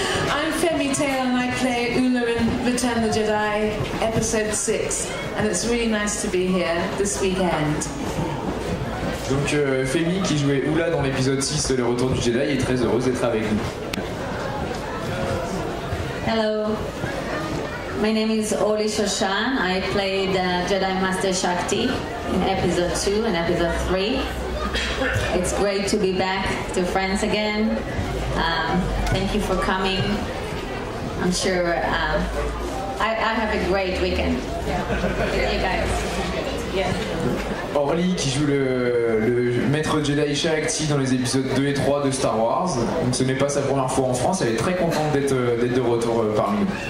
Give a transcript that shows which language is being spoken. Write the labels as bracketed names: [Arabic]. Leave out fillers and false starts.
[English] I'm Femi Taylor and I play Ula in Return of the Jedi, episode 6. And it's really nice to be here this weekend. [French] Donc Femi qui jouait Ula dans l'épisode 6 Le Retour du Jedi est très heureuse d'être avec nous. [English] Hello, my name is Oli Shoshan. I played Jedi Master Shakti in episode 2 and episode 3. It's great to be back to France again. Thank you for coming. I'm sure I have a great weekend. You guys. Yeah. [French] Orly qui joue le maître Jedi Shakti dans les épisodes 2 et 3 de Star Wars. Donc ce n'est pas sa première fois en France, elle est très contente d'être de retour parmi nous.